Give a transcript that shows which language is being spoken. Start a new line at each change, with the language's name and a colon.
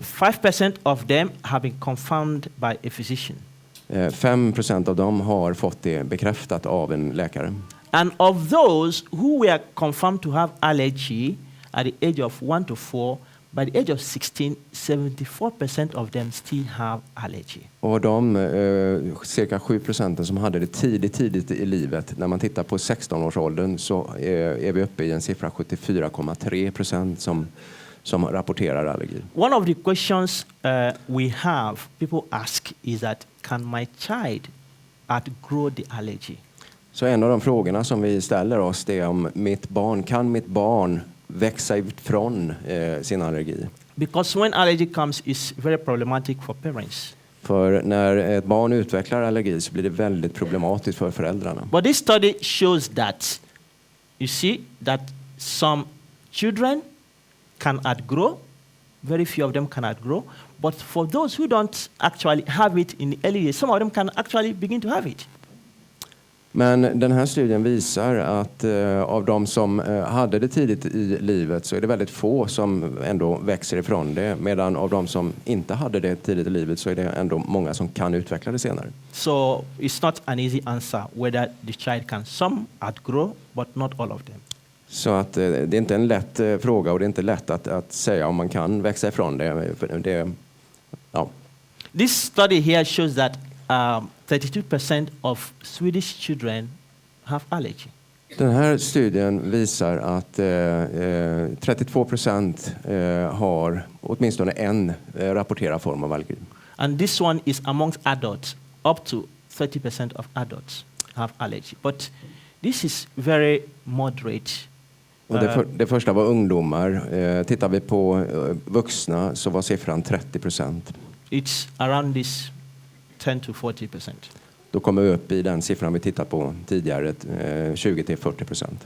English: 5% of them have been confirmed by a physician.
Swedish: 5% av dem har fått det bekräftat av en läkare.
English: And of those who were confirmed to have allergy at the age of 1 to 4, by the age of 16, 74% of them still have allergy.
Swedish: Och de cirka 7% som hade det tidigt i livet, när man tittar på 16-årsåldern så är vi uppe i en siffra 74,3% som rapporterar allergi.
English: One of the questions we have, people ask, is that can my child outgrow the allergy?
Swedish: Så en av de frågorna som vi ställer oss det är om kan mitt barn växa ifrån sin allergi?
English: Because when allergy comes, it's very problematic for parents.
Swedish: För när ett barn utvecklar allergi så blir det väldigt problematiskt för föräldrarna.
English: But this study shows that, you see, that some children can outgrow, very few of them can outgrow, but for those who don't actually have it in the early years, some of them can actually begin to have it.
Swedish: Men den här studien visar att av de som hade det tidigt i livet så är det väldigt få som ändå växer ifrån det. Medan av de som inte hade det tidigt i livet så är det ändå många som kan utveckla det senare.
English: So it's not an easy answer whether the child can some outgrow, but not all of them.
Swedish: Så att det är inte en lätt fråga och det är inte lätt att säga om man kan växa ifrån det. Ja.
English: This study here shows that 32% of Swedish children have allergy.
Swedish: Den här studien visar att 32% har åtminstone en rapporterad form av allergi.
English: And this one is amongst adults. Up to 30% of adults have allergy. But this is very moderate.
Swedish: Och det första var ungdomar. Tittar vi på vuxna så var siffran 30%.
English: It's around this 10 to 40%.
Swedish: Då kommer vi upp i den siffran vi tittat på tidigare, 20-40%.